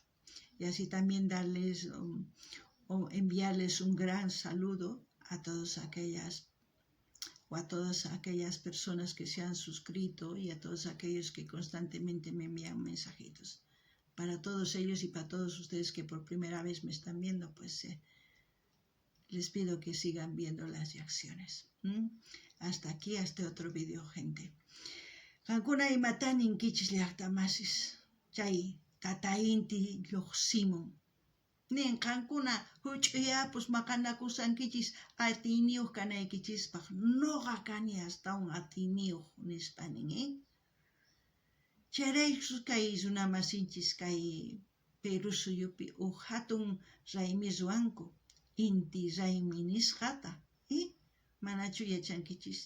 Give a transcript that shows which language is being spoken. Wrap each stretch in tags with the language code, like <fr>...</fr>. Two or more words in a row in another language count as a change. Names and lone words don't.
<es>Y así también darles o enviarles un gran saludo a todas aquellas personas que se han suscrito y a todos aquellos que constantemente me envían mensajitos. Para todos ellos y para todos ustedes que por primera vez me están viendo, pues les pido que sigan viendo las reacciones. Hasta aquí, hasta otro vídeo, gente.</es> <qu>Kankuna imatanin kichis llaqtamasis, chay Tata Inti lluqsimun. Nin kankuna huch'uyapus maqanakusankichis atiniyuq kanaykichispaq, noqa kani astawan atiniyuq nispanin, Chayraykus kay runamasinchis kay Perú suyupi hatun raymi ruwanku, Inti Raymi nisqata, manachu yachankichis.</qu>